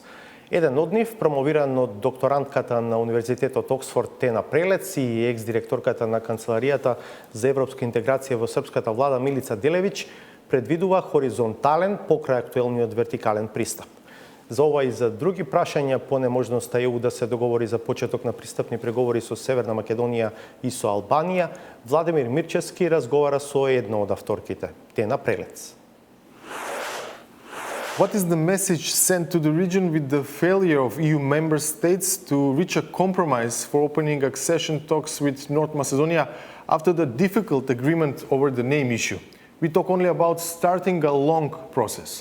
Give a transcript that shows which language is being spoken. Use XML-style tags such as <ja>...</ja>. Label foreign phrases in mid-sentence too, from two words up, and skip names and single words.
<mk>Еден од нив, промовиран од докторантката на Универзитетот Оксфорд Тена Прелец и екс-директорката на Канцеларијата за европска интеграција во српската влада Милица Делевич, предвидува хоризонтален покрај актуелниот вертикален пристап. За ова и за други прашања по неможноста ЕУ да се договори за почеток на пристапни преговори со Северна Македонија и со Албанија, Владимир Мирчевски разговара со една од авторките, Тена Прелец.</mk> <en>What is the message sent to the region with the failure of EU member states to reach a compromise for opening accession talks with North Macedonia after the difficult agreement over the name issue? We talk only about starting a long process.</en>